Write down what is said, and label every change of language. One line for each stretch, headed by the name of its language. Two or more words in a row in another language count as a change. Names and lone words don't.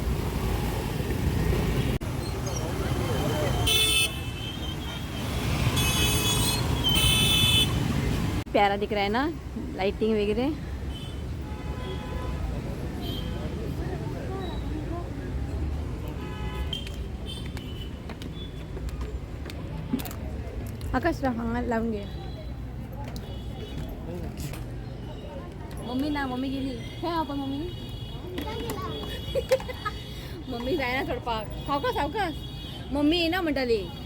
Hindi: प्यारा दिख रहा है ना लाइटिंग वगैरह.
Konkani: आकाश हांगा लावून घे. मम्मी ना मम्मी गेली हे आपण मम्मी मम्मी जायना सोडपाक. सावकाश सावकाश मम्मी येना म्हणटाली.